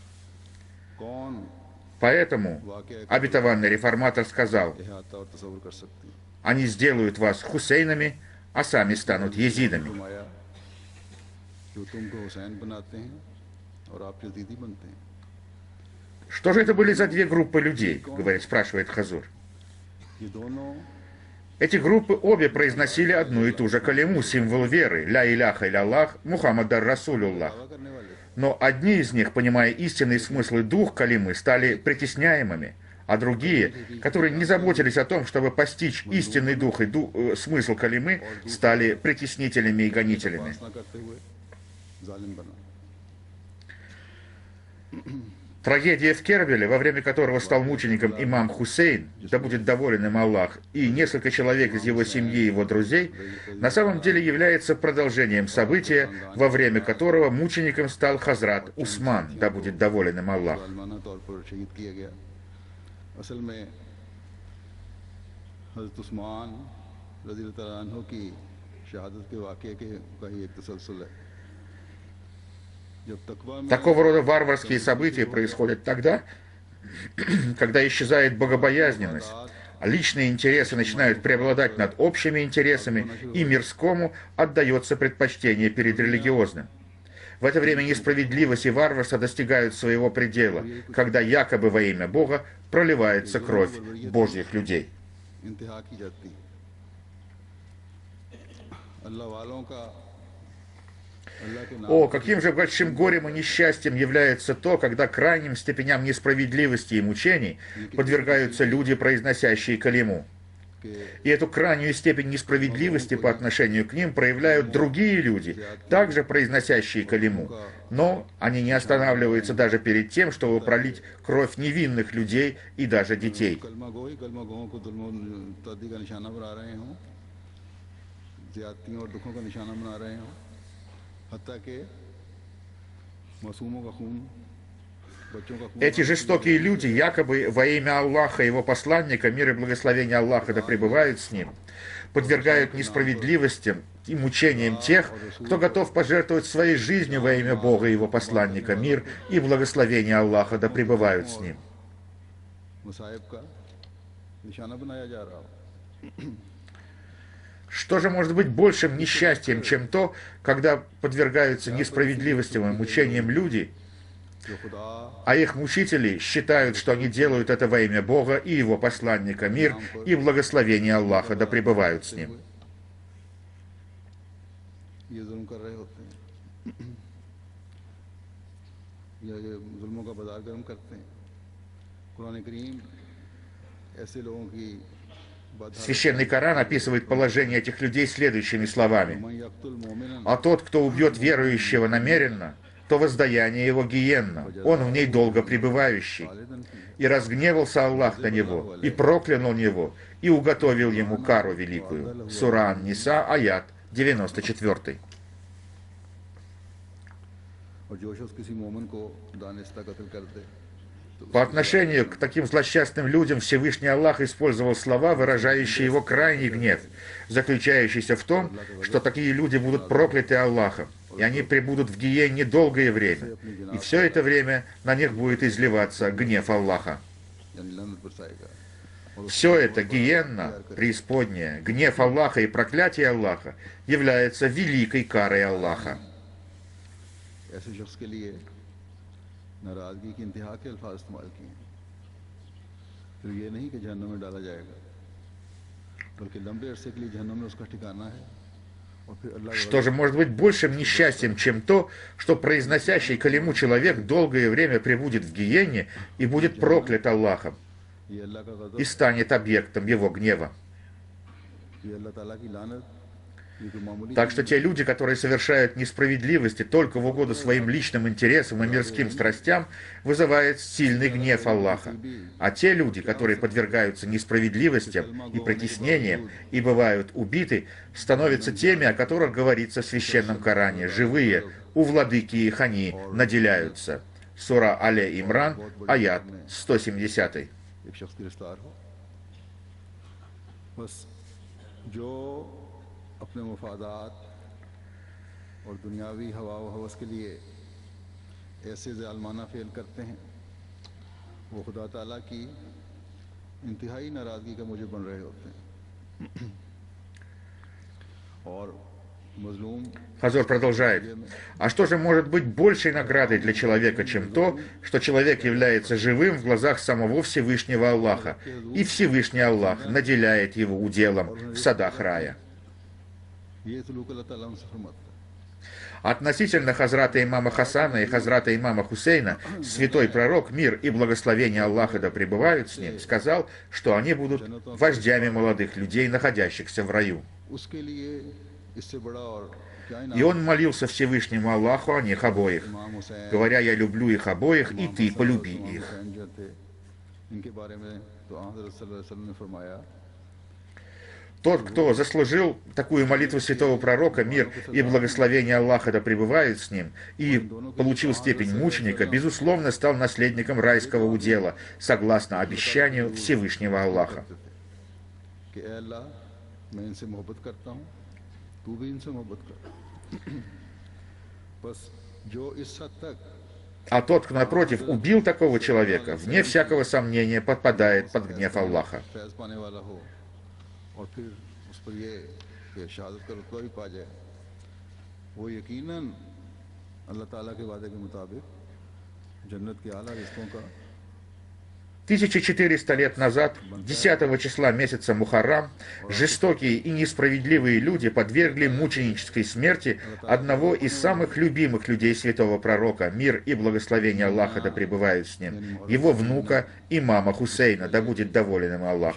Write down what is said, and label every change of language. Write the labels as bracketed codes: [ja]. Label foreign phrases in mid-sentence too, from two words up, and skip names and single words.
[ru] Поэтому обетованный реформатор сказал: «Они сделают вас Хусейнами, а сами станут езидами». Что же это были за две группы людей, спрашивает Хазур. Эти группы обе произносили одну и ту же калиму, символ веры, [ar] «لا إله إلا الله، محمد رسول الله». [ru] Но одни из них, понимая истинный смысл и дух калимы, стали притесняемыми, а другие, которые не заботились о том, чтобы постичь истинный дух и смысл калимы, стали притеснителями и гонителями. Трагедия в Кербеле, во время которого стал мучеником имам Хусейн, да будет доволен им Аллах, и несколько человек из его семьи и его друзей, на самом деле является продолжением события, во время которого мучеником стал Хазрат Усман, да будет доволен им Аллах. [ur] ظالمانہ طور پر شہید کیا گیا۔ اصل میں حضرت عثمان [ar] رضی اللہ تعالیٰ عنہ [ur] کی شہادت کے واقعے کا ہی ایک تسلسل ہے. جب تقویٰ میں [ru] Такого рода варварские события происходят тогда, когда исчезает богобоязненность, а личные интересы начинают преобладать над общими интересами, и мирскому отдается предпочтение перед религиозным. В это время несправедливость и варварство достигают своего предела, когда якобы во имя Бога проливается кровь Божьих людей. [ur] انتہا کی جاتی ہے. اللہ والوں کا اللہ کے نام [ru] О, каким же большим горем и несчастьем является то, когда крайним степеням несправедливости и мучений подвергаются люди, произносящие калиму. И эту крайнюю степень несправедливости по отношению к ним проявляют другие люди, также произносящие калиму. Но они не останавливаются даже перед тем, чтобы пролить кровь невинных людей и даже детей. [ur] کلمہ گوؤں کو ظلم تعدی کا نشانہ بنا رہے ہوں، زیادتیوں اور دکھوں کا نشانہ بنا رہے ہوں، حتیٰ کہ معصوموں کا خون، بچوں کا خون [ru] Эти жестокие люди, якобы во имя Аллаха и его посланника, мир и благословение Аллаха да пребывают с ним, подвергают несправедливостям и мучениям тех, кто готов пожертвовать своей жизнью во имя Бога и его посланника, мир и благословение Аллаха да пребывают с ним. [ur] مصائب کا نشانہ بنایا جا رہا ہو. [ru] Что же может быть большим несчастьем, чем то, когда подвергаются несправедливостям и мучениям люди, [ur] جو خدا [ru] а их мучители считают, что они делают это во имя Бога и его посланника, мир и благословение Аллаха да пребывают с ним. [ur] یہ ظلم کر رہے ہوتے ہیں یا یہ ظلموں کا بازار گرم کرتے ہیں. قرآن کریم ایسے لوگوں کی [ru] Священный Коран описывает положение этих людей следующими словами. [ar] من يقتل مؤمنا [ru] А тот, кто убьет верующего намеренно, то воздаяние его гиенна, он в ней долго пребывающий. И разгневался Аллах на него, и проклянул него, и уготовил ему кару великую. Сура Ан-Ниса, аят 94. [ur] اور جو شخص کسی مومن کو دانستہ قتل کر دے [ru] По отношению к таким злосчастным людям Всевышний Аллах использовал слова, выражающие его крайний гнев, заключающийся в том, что такие люди будут прокляты Аллахом, и они пребудут в гиенне долгое время, и все это время на них будет изливаться гнев Аллаха. [ur] یعنی لعنت برسائے گا. [ru] Все это, гиенна, преисподняя, гнев Аллаха и проклятие Аллаха, является великой карой Аллаха. [ur] ایسے شخص کے لیے ناراضگی کی انتہا کے الفاظ استعمال کیے ہیں. پھر یہ نہیں کہ جہنم میں ڈالا جائے گا، بلکہ لمبے عرصے کے لیے جہنم میں اس کا ٹھکانہ ہے. اور پھر اللہ [ru] Что же может быть большим несчастьем, чем то, что произносящий калиму человек долгое время пребудет в гиенне и будет проклят Аллахом [ur] یہ اللہ کا [ru] и [ur] गज़ब, [ru] станет объектом его гнева. [ur] یہ اللہ تعالیٰ کی لعنت، یہ کوئی معمولی [ru] Так что те люди, которые совершают несправедливости только в угоду своим личным интересам и мирским страстям, вызывает сильный гнев Аллаха. А те люди, которые подвергаются несправедливостям и притеснениям и бывают убиты, становятся теми, о которых говорится в Священном Коране. Живые, у владыки их они наделяются. Сура Але Имран, аят 170. [ur] ایک شخص گرفتار ہو، بس جو اپنے مفادات اور دنیاوی ہوا و ہوس کے لیے ایسے ظالمانہ فعل کرتے ہیں، وہ خدا تعالیٰ کی انتہائی ناراضگی کا مجھے بن رہے ہوتے ہیں. اور مظلوم [ru] Хазор продолжает. А что же может быть большей наградой для человека, чем то, что человек является живым в глазах самого Всевышнего Аллаха, и Всевышний Аллах наделяет его уделом в садах рая? [ur] یہ سلوک اللہ تعالیٰ ان سے فرماتا ہے. [ru] Относительно Хазрата имама Хасана и Хазрата имама Хусейна, святой пророк, мир и благословение Аллаха да пребывают с ним, сказал, что они будут вождями молодых людей, находящихся в раю. [ur] اس کے لیے اس سے بڑا اور [ru] И он молился Всевышнему Аллаху о них обоих, [ur] इमाम हुसैन [ru] говоря: «Я люблю их обоих, и [ur] इमाम [ru] ты [ur] حسن اور [ru] полюби [ur] इमाम [ru] их». [ur] حسین جو تھے ان کے بارے میں تو حضرت [ar] صلی اللہ علیہ وسلم [ur] نے فرمایا [ru] Тот, кто заслужил такую молитву святого пророка, мир и благословение Аллаха да пребывает с ним, и получил степень мученика, безусловно, стал наследником райского удела, согласно обещанию Всевышнего Аллаха. [ur] کہ اے اللہ میں ان سے محبت کرتا ہوں تو بھی ان سے محبت کر بس جو اس حد تک [ru] А тот, кто, напротив, убил такого человека, вне всякого сомнения, подпадает под гнев Аллаха. [ur] فیض پانے والا ہو اور پھر اس پر یہ کہ شہادت کا رتبہ بھی پا جائے وہ یقیناً اللہ تعالیٰ کے وعدے کے مطابق جنت کے اعلیٰ رزقوں کا [ru] 1400 лет назад, 10 числа месяца Мухаррам, жестокие и несправедливые люди подвергли мученической смерти одного из самых любимых людей святого пророка, мир и благословение Аллаха да пребывают с ним, его внука, имама Хусейна, да будет доволен им Аллах.